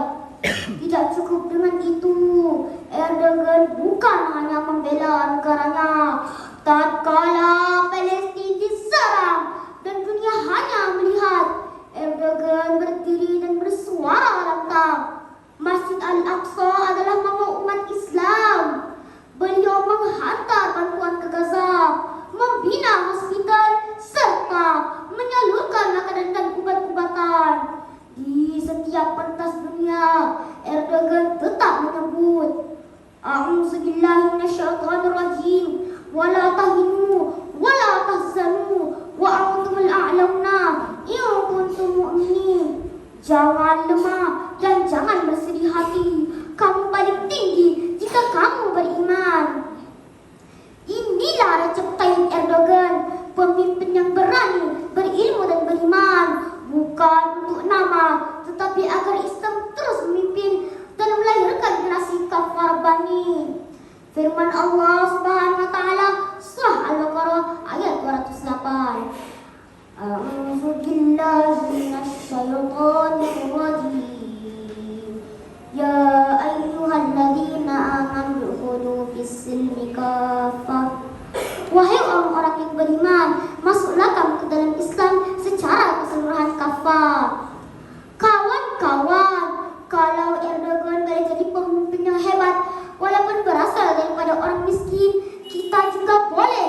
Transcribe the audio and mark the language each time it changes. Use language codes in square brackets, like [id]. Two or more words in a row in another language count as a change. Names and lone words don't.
[ms] Tidak cukup dengan itu, Erdogan bukan hanya membela negaranya. Tatkala Palestina diserang dan dunia hanya melihat, Erdogan berdiri dan bersuara lantang. Masjid Al-Aqsa adalah mama umat Islam. Beliau menghantar bantuan ke Gaza, membina hospital, serta menyalurkan makanan dan ubat-ubatan. Di setiap pentas dunia, Erdogan tetap menyebut, [ar] أعوذ بالله من الشيطان الرجيم. ولا تهنوا ولا تحزنوا وأنتم الأعلون إن كنتم مؤمنين. [ms] Jangan lemah dan jangan bersedih hati. Kamu paling tinggi jika kamu beriman. Inilah Recep Tayyip Erdogan, pemimpin yang berani, berilmu dan beriman. Bukan untuk nama, tetapi agar Islam terus memimpin dan melahirkan generasi kafah Rabbani. Firman Allah [ar] سبحانه وتعالى, [ms] surah Al-Baqarah ayat 208. [ar] أعوذ بالله من الشيطان الرجيم. يا أيها الذين آمنوا ادخلوا في السلم كافة. [ms] Wahai orang-orang yang beriman, masuklah kamu ke dalam Islam secara keseluruhan kafah. Kawan-kawan, kalau Erdogan boleh jadi pemimpin yang hebat, walaupun berasal daripada orang miskin, kita juga boleh